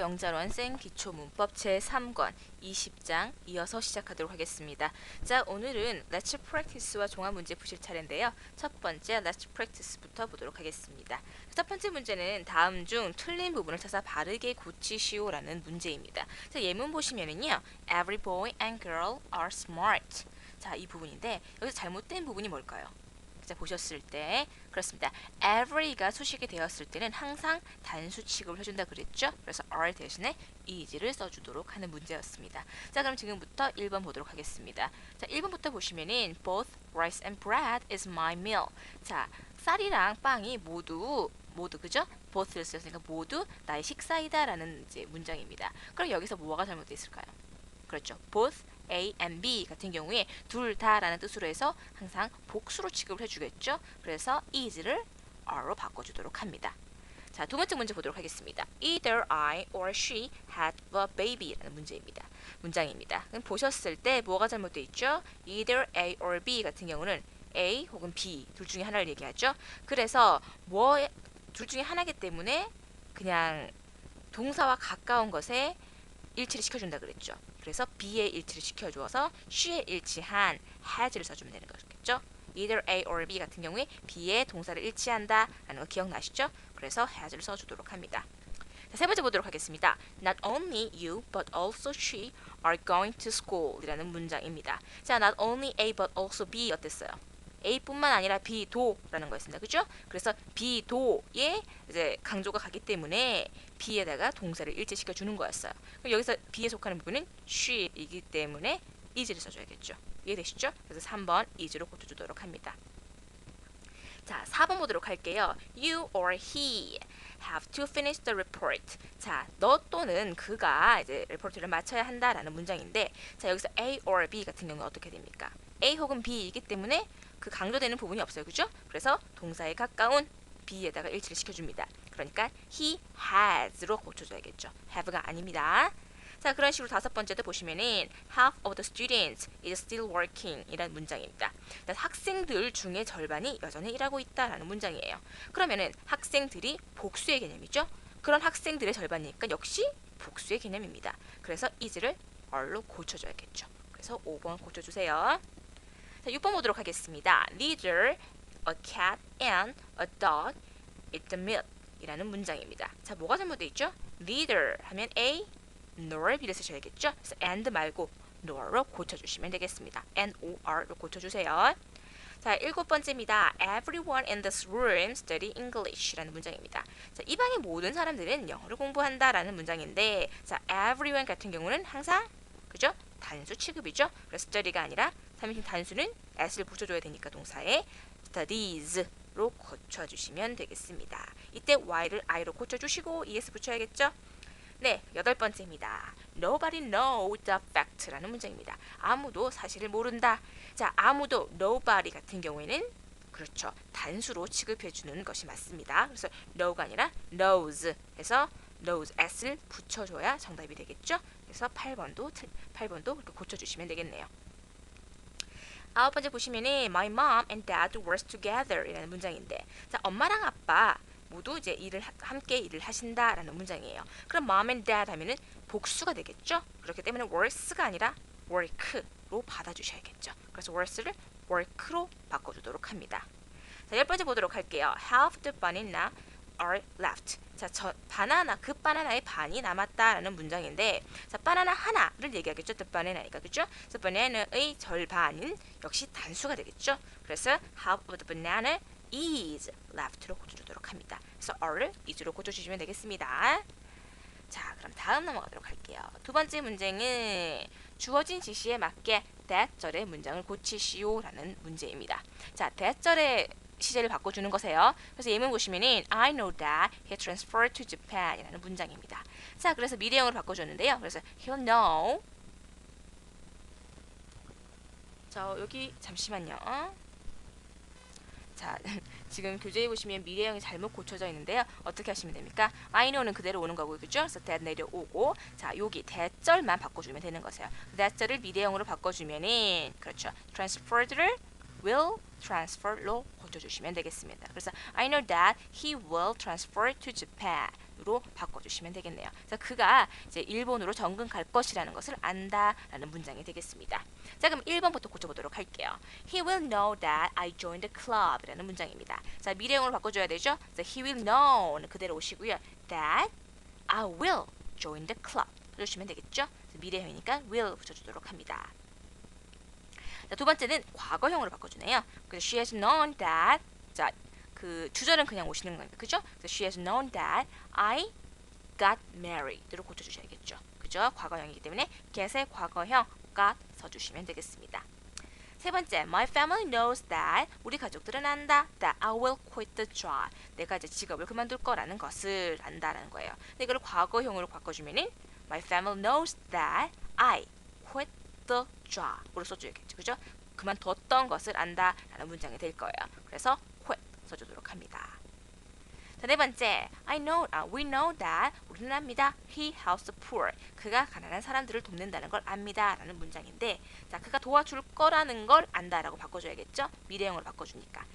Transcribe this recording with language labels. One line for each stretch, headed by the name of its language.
Korean: 영자원생 기초문법 제3권 20장 이어서 시작하도록 하겠습니다. 자, 오늘은 Let's Practice와 종합문제 푸실 차례인데요. 첫 번째 Let's Practice부터 보도록 하겠습니다. 첫 번째 문제는 다음 중 틀린 부분을 찾아 바르게 고치시오라는 문제입니다. 자, 예문 보시면은요.
English: Every boy and girl are smart.
Korean: 자, 이 부분인데 여기서 잘못된 부분이 뭘까요? 자, 보셨을 때 그렇습니다. every가 수식이 되었을 때는 항상 단수 취급을 해준다 그랬죠. 그래서 are 대신에 is를 써주도록 하는 문제였습니다. 자, 그럼 지금부터 1번 보도록 하겠습니다. 자, 1번부터 보시면은
English: both rice and bread is my meal.
Korean: 자, 쌀이랑 빵이 모두 그죠? both를 쓰였으니까 모두 나의 식사이다라는 이제 문장입니다. 그럼 여기서 뭐가 잘못되어 있을까요? 그렇죠. both A and B 같은 경우에 둘 다라는 뜻으로 해서 항상 복수로 취급을 해주겠죠. 그래서 is를 are로 바꿔주도록 합니다. 자, 두 번째 문제 보도록 하겠습니다.
English: Either I or she had a baby라는
Korean: 문장입니다. 그럼 보셨을 때 뭐가 잘못되어 있죠? Either A or B 같은 경우는 A 혹은 B 둘 중에 하나를 얘기하죠. 그래서 둘 중에 하나이기 때문에 그냥 동사와 가까운 것에 일치를 시켜준다 그랬죠. 그래서 B의 일치를 시켜주어서 she에 일치한 has를 써주면 되는 거겠죠. Either A or B 같은 경우에 B의 동사를 일치한다 라는 거 기억나시죠? 그래서 has를 써주도록 합니다. 자, 세 번째 보도록 하겠습니다.
English: Not only you but also she are going to school
Korean: 이라는 문장입니다. 자, not only A but also B 어땠어요? A뿐만 아니라 B도라는 거였습니다. 그죠? 그래서 B도에 이제 강조가 가기 때문에 B에다가 동사를 일치시켜 주는 거였어요. 그럼 여기서 B에 속하는 부분은 she이기 때문에 is를 써줘야겠죠. 이해되시죠? 그래서 3번 is로 고쳐주도록 합니다. 자, 4번 보도록 할게요.
English: You or he have to finish the report.
Korean: 자, 너 또는 그가 이제 리포트를 마쳐야 한다라는 문장인데, 자, 여기서 A or B 같은 경우는 어떻게 됩니까? A 혹은 B이기 때문에 그 강조되는 부분이 없어요. 그죠? 그래서 동사에 가까운 B에다가 일치를 시켜줍니다. 그러니까 he has로 고쳐줘야겠죠. have가 아닙니다. 자, 그런 식으로 다섯 번째도 보시면은
English: half of the students is still working
Korean: 이라는 문장입니다. 학생들 중에 절반이 여전히 일하고 있다라는 문장이에요. 그러면은 학생들이 복수의 개념이죠. 그런 학생들의 절반이니까 역시 복수의 개념입니다. 그래서 is를 are로 고쳐줘야겠죠. 그래서 5번 고쳐주세요. 자, 6번 보도록 하겠습니다.
English: Neither a cat and a dog eat the meat
Korean: 이라는 문장입니다. 자, 뭐가 잘못되어 있죠? Neither 하면 A, nor B를 쓰셔야겠죠? 그래서 and 말고 nor로 고쳐주시면 되겠습니다. N-O-R로 고쳐주세요. 자, 7번째입니다.
English: Everyone in this room study English
Korean: 라는 문장입니다. 자, 이 방의 모든 사람들은 영어를 공부한다라는 문장인데, 자, everyone 같은 경우는 항상 그죠? 단수 취급이죠. 그래서 study가 아니라 3인칭 단수는 s를 붙여줘야 되니까 동사에 studies로 고쳐주시면 되겠습니다. 이때 y를 i로 고쳐주시고 es 붙여야겠죠? 네, 8번째입니다.
English: Nobody knows the fact라는
Korean: 문장입니다. 아무도 사실을 모른다. 자, 아무도 nobody 같은 경우에는 그렇죠. 단수로 취급해주는 것이 맞습니다. 그래서 know가 아니라 knows 해서 knows s를 붙여줘야 정답이 되겠죠. 그래서 8번도 그렇게 고쳐주시면 되겠네요. 9번째 보시면은
English: My mom and dad work together
Korean: 이라는 문장인데, 자, 엄마랑 아빠 모두 이제 함께 일을 하신다라는 문장이에요. 그럼 mom and dad 하면은 복수가 되겠죠. 그렇기 때문에 works가 아니라 work로 받아주셔야겠죠. 그래서 works를 work로 바꿔주도록 합니다. 자, 10번째 보도록 할게요.
English: Half the banana are left.
Korean: 자, 바나나, 그 바나나의 반이 남았다라는 문장인데, 자, 바나나 하나를 얘기하겠죠. the banana니까, 그죠? 그래서 banana의 절반은 역시 단수가 되겠죠.
English: 그래서 half of the banana is left로
Korean: 고쳐주도록 합니다. 그래서 are를 is로 고쳐주시면 되겠습니다. 자, 그럼 다음 넘어가도록 할게요. 두 번째 문제는 주어진 지시에 맞게 that절의 문장을 고치시오라는 문제입니다. 자, that절의 시제를 바꿔주는 거세요. 그래서 예문 보시면은
English: I know that he transferred to Japan
Korean: 이라는 문장입니다. 자, 그래서 미래형으로 바꿔줬는데요. 그래서
English: he'll know.
Korean: 자, 여기 잠시만요. 자, 지금 교재에 보시면 미래형이 잘못 고쳐져 있는데요. 어떻게 하시면 됩니까? I know는 그대로 오는 거고요. 그죠? 그래서 that 내려오고, 자, 여기 that절만 바꿔주면 되는 거세요. that절을 미래형으로 바꿔주면은, 그렇죠. transferred를 will transfer로 고쳐주시면 되겠습니다.
English: 그래서 I know that he will transfer to Japan으로
Korean: 바꿔주시면 되겠네요. 그래서 그가 이제 일본으로 정근 갈 것이라는 것을 안다라는 문장이 되겠습니다. 자, 그럼 1번부터 고쳐보도록 할게요.
English: He will know that I joined the club라는
Korean: 문장입니다. 자, 미래형으로 바꿔줘야 되죠. 그래서 he will know는 그대로 오시고요.
English: That I will join the club 해주시면 되겠죠.
Korean: 미래형이니까 will 붙여주도록 합니다. 자, 두 번째는 과거형으로 바꿔주네요. 그래서
English: she has known that,
Korean: 자, 그 주절은 그냥 오시는 거니까, 그죠?
English: 그래서 she has known that I got married로
Korean: 고쳐주셔야겠죠. 그죠? 과거형이기 때문에 get의 과거형 got 써주시면 되겠습니다. 세 번째,
English: my family knows that,
Korean: 우리 가족들은 안다
English: that I will quit the job,
Korean: 내가 이제 직업을 그만둘 거라는 것을 안다라는 거예요. 근데 이걸 과거형으로 바꿔주면은
English: my family knows that I quit the job으로
Korean: 써줘야겠죠. 그죠? 그만뒀던 것을 안다라는 문장이 될 거예요. 그래서 quit 써주도록 합니다. 자, 네 번째,
English: we know that,
Korean: 우리는 압니다.
English: He helps the poor,
Korean: 그가 가난한 사람들을 돕는다는 걸 압니다 라는 문장인데, 자, 그가 도와줄 거라는 걸 안다라고 바꿔줘야겠죠. 미래형으로 바꿔주니까.